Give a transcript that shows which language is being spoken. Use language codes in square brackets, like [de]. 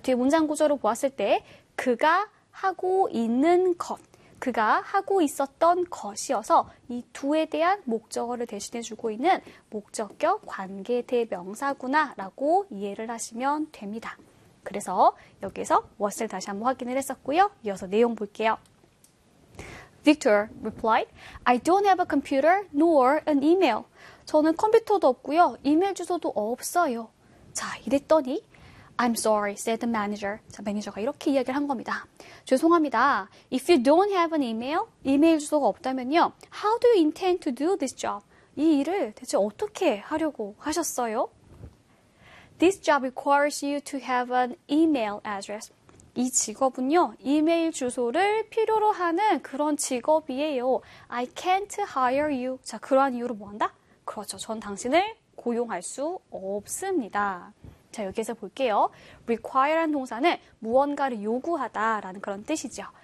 [ko] 뒤에 문장 구조로 보았을 때 그가 하고 있는 것, 그가 하고 있었던 것이어서 이 두에 대한 목적어를 대신해 주고 있는 목적격 관계대명사구나라고 이해를 하시면 됩니다. 그래서 여기에서 what을 다시 한번 확인을 했었고요. 이어서 내용 볼게요. [en] Victor replied, I don't have a computer nor an email. [ko] 저는 컴퓨터도 없고요. 이메일 주소도 없어요. 자, 이랬더니 [en] I'm sorry, said the manager. [ko] 자, 매니저가 이렇게 이야기를 한 겁니다. 죄송합니다. [en] If you don't have an email, [ko] 이메일 주소가 없다면요. [en] How do you intend to do this job? [ko] 이 일을 대체 어떻게 하려고 하셨어요? [en] This job requires you to have an email address. [ko] 이 직업은요, 이메일 주소를 필요로 하는 그런 직업이에요. [en] I can't hire you. [ko] 자, 그러한 이유로 뭐 한다? 그렇죠. 전 당신을 고용할 수 없습니다. 자, 여기에서 볼게요. require라는 동사는 무언가를 요구하다라는 그런 뜻이죠.